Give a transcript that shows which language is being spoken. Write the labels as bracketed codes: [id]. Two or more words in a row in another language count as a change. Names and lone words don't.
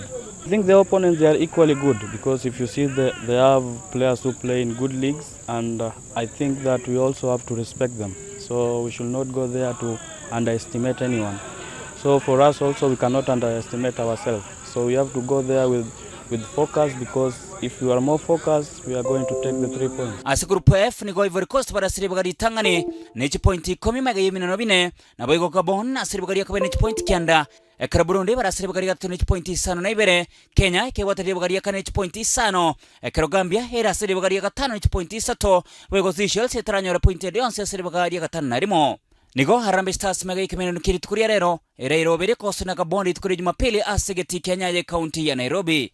[en] I think the opponents, they are equally good, because if you see they have players who play in good leagues, and I think that we also have to respect them. So we should not go there to underestimate anyone. So for us also, we cannot underestimate ourselves. So we have to go there with focus, because if we are more focused, we are going to take the 3 points. [guz] Ase group F ni go Ivory Coast barasiri bagari tangane nechi point 10 na boigo Gabon asiri bagari akabe nechi point kianda ekara Burundi barasiri bagari gatatu nechi point 5 na Ibere Kenya ikewatari bagari akane nechi point 5 ekara Gambia era asiri bagari gatano nechi point 3 boigo Seychelles etaranyora point 11 asiri bagari gatano na rimo nigo Harambee Stars mega ikimeno kiri tukuria rero era irobere koso na Gabon tukuri Jumapili asegeti Kenya ya county ya Nairobi.